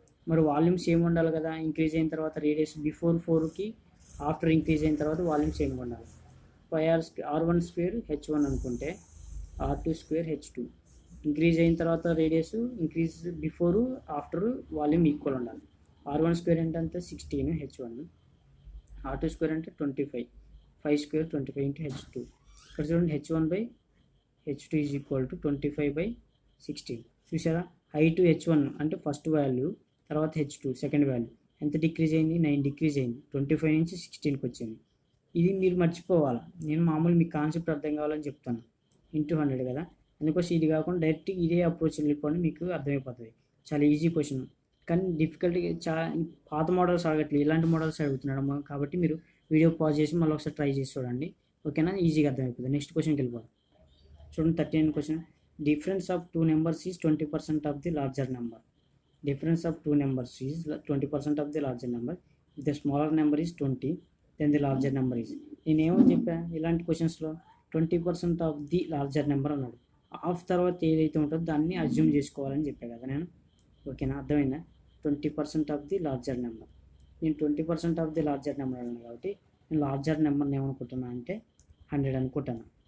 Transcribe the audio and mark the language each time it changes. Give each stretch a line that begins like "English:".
Telugu: మరి volume same ఉండాలి కదా. ఇంక్రీజ్ అయిన తర్వాత రేడియస్ బిఫోర్ 4కి ఆఫ్టర్ ఇంక్రీజ్ అయిన తర్వాత వాల్యూమ్ సేమ్ ఉండాలి. r1² h1 అనుకుంటే r2² h2. ఇంక్రీజ్ అయిన తర్వాత radius increase before after volume equal ఉండాలి. r1² అంటే అంత 16 h1, r2² అంటే 25, 5² 25 × h2. ఇక్కడ చూడండి h1/h2 ఈజ్ ఈక్వల్ టు 25/16. చూసారా? హైట్ h1 అంటే ఫస్ట్ వాల్యూ, తర్వాత h2 సెకండ్ వాల్యూ. ఎంత డిక్రీజ్ అయింది? 9 డిక్రీజ్ అయింది. 25 నుంచి 16కి వచ్చింది. ఇది మీరు మర్చిపోవాలి. నేను మామూలు మీకు కాన్సెప్ట్ అర్థం కావాలని చెప్తాను. ఇంటూ 100 కదా. అందుకోసం ఇది కాకుండా డైరెక్ట్ ఇదే అప్రోచ్ వెళ్ళిపోండి, మీకు అర్థమైపోతుంది. చాలా ఈజీ క్వశ్చన్ కానీ డిఫికల్ట్గా పాత మోడల్స్ అడగట్లేదు, ఇలాంటి మోడల్స్ అడుగుతున్నాడు కాబట్టి మీరు వీడియో పాజ్ చేసి మళ్ళీ ఒకసారి ట్రై చేసి చూడండి. ఓకేనా? ఈజీగా అర్థమైపోతుంది. నెక్స్ట్ క్వశ్చన్కి వెళ్ళిపోవాలి. చూడండి 39 question.
English: Difference of 2 numbers is 20% of the larger number. Difference of 2 numbers is 20% of the larger number. If the smaller number is 20, then the larger number is.
Telugu: నేను ఏమని చెప్పా ఇలాంటి క్వశ్చన్స్లో 20% ఆఫ్ ది లార్జర్ నెంబర్ అన్నాడు. Of తర్వాత ఏదైతే ఉంటుందో దాన్ని assume చేసుకోవాలని చెప్పా కదా నేను. ఓకేనా? అర్థమైందా? 20% ఆఫ్ ది లార్జర్ నెంబర్. నేను 20% ఆఫ్ ది లార్జర్ నెంబర్ అన్నాను కాబట్టి నేను లార్జర్ నెంబర్ని ఏమనుకుంటున్నా అంటే 100 అనుకుంటాను.